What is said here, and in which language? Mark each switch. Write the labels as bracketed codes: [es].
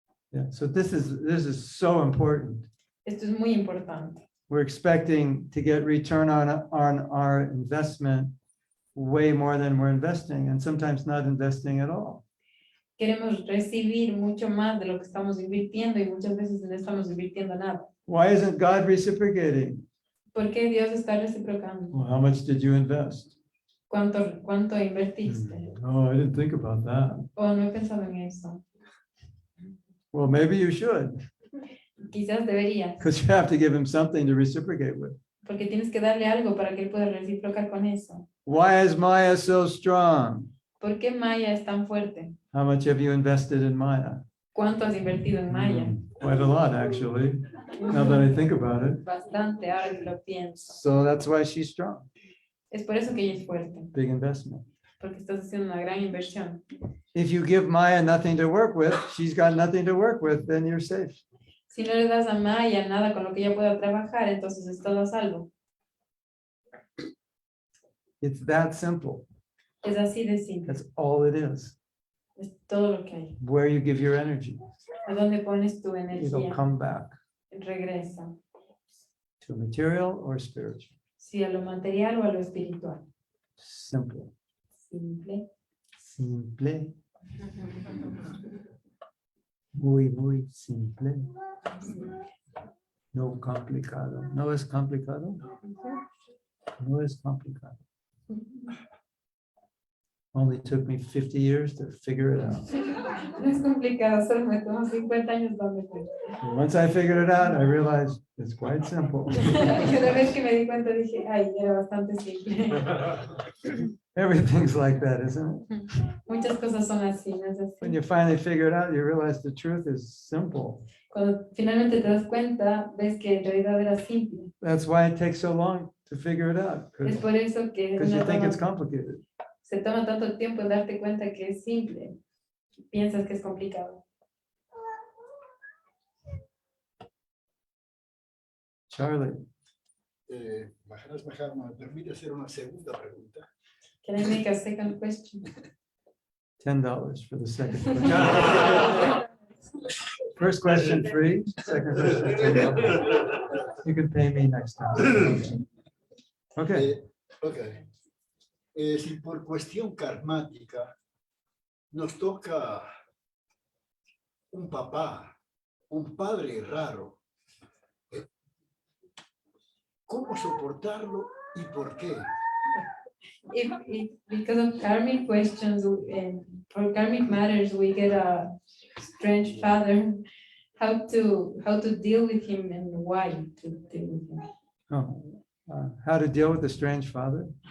[en] Yeah, so this is so important. [es] Esto es muy importante. [en] We're expecting to get return on our investment way more than we're investing, and sometimes not investing at all. [es] Queremos recibir mucho más de lo que estamos invirtiendo y muchas veces no estamos invirtiendo nada. [en] Why isn't God reciprocating? [es] ¿Por qué Dios está reciprocando? [en] Well, how much did you invest? [es] ¿Cuánto invertiste? [en] Oh, I didn't think about that. [es] Oh, no he pensado en eso. [en] Well, maybe you should, [es] Quizás deberías, [en] because you have to give him something to reciprocate with. [es] porque tienes que darle algo para que él pueda reciprocar con eso. [en] Why is Maya so strong? [es] ¿Por qué Maya es tan fuerte? [en] How much have you invested in Maya? [es] ¿Cuánto has invertido en Maya? [en] Quite a lot, actually, now that I think about it. [es] Bastante, ahora que lo pienso. [en] So that's why she's strong. [es] Es por eso que ella es fuerte, [en] Big investment. [es] porque estás haciendo una gran inversión. [en] If you give Maya nothing to work with, she's got nothing to work with, then you're safe. [es] Si no le das a Maya nada con lo que ella pueda trabajar, entonces es todo a salvo. [en] It's that simple. [es] Es así de simple. [en] That's all it is. [es] Es todo lo que hay. [en] Where you give your energy, [es] A dónde pones tu [en] it'll [es] energía, [en] come back [es] regresa. [en] to material or spiritual. [es] Si a lo material o a lo espiritual. [en] Simple. [es] Simple. [en] Simple. [es] Muy, muy simple. No complicado. No es complicado. No es complicado. [en] Only took me 50 years to figure it out. [es] No es complicado, solo me tomó 50 años darme cuenta. [en] And once I figured it out, I realized it's quite simple. [es] Y una vez que me di cuenta dije, ay, era bastante simple. [en] Everything's like that, isn't it? [es] Muchas cosas son así, ¿no es así? [en] When you finally figure it out, you realize the truth is simple. [es] Cuando finalmente te das cuenta, ves que en realidad era simple. [en] That's why it takes so long to figure it out, [es] Es por eso que [en] because you [es] una [en] think it's [es] toma- [en] complicated. [es] se toma tanto tiempo en darte cuenta que es simple. Piensas que es complicado. [en] Charlie, [es] Maharaj Mahatma, ¿me permite hacer una segunda pregunta? [en] Can I make a second question? $10 for the second question. First question free, second question $10. You can pay me next time. Okay, Ok. [es] Si por cuestión karmática nos toca un papá, un padre raro, ¿cómo soportarlo y por qué? [en] If because of karmic questions and for karmic matters, we get a strange father. How to deal with him and why to deal with him. oh, how to deal with a strange father?